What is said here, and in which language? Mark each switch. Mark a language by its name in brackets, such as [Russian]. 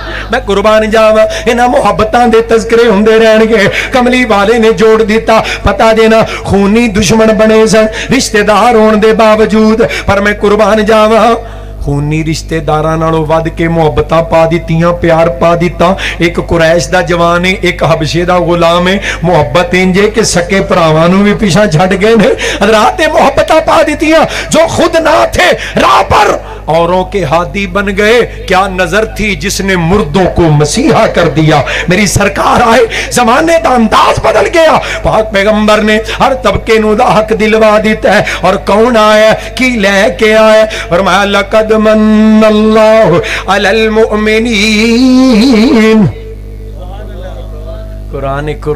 [Punjabi] میں قربان جاواں انہاں محبتاں دے تذکرے ہوندے رہن گے. کملی والے نے جوڑ دیتا پتہ دینا خونی دشمن بنے سن رشتہ دار ہون دے باوجود. پر میں قربان جاواں خونی رشتے داراں نالوں ود کے محبتاں پا دتیاں پیار پا دیتا. ایک قریش دا جوان ہے ایک حبشے دا غلام ہے. محبت انجے کہ سکے پراواں نوں بھی پیچھے چھڈ گئے نے. حضرات محبتاں پا دتیاں [Urdu] جو خود نہ تھے راہ پر اوروں کے ہادی بن گئے. کیا نظر تھی جس نے مردوں کو مسیحا کر دیا. [Punjabi] میری سرکار آئے زمانے دا انداز بدل گیا. پاک پیغمبر نے ہر طبقے نو دا حق دلوا دیتا ہے. اور کون آیا کی لے کے آیا فرمایا [Arabic] لقد من اللہ علی المؤمنین. [Punjabi] قرآن